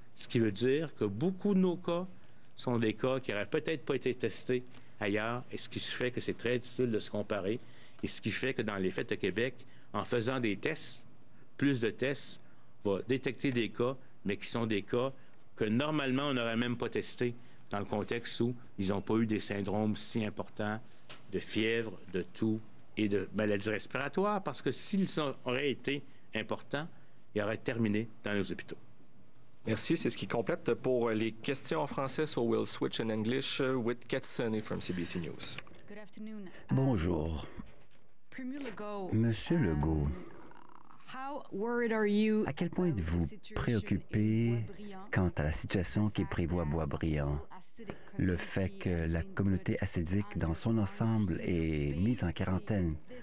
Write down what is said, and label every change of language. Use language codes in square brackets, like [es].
[fr] Ce qui veut dire que beaucoup de nos cas sont des cas qui n'auraient peut-être pas été testés ailleurs, et ce qui fait que c'est très difficile de se comparer, et ce qui fait que dans les faits de Québec, en faisant des tests, plus de tests, va détecter des cas, mais qui sont des cas que normalement on n'aurait même pas testés dans le contexte où ils n'ont pas eu des syndromes si importants de fièvre, de toux et de maladies respiratoires, parce que s'ils auraient été importants, ils auraient terminé dans les hôpitaux. Merci. C'est ce qui complète pour les questions en français. [en] So we'll switch in English with Katsuni from CBC News. [fr] Bonjour. Monsieur Legault, à quel point êtes-vous préoccupé quant à la situation qui prévaut à Boisbriand? Le fait que la communauté acédique dans son ensemble est mise en quarantaine.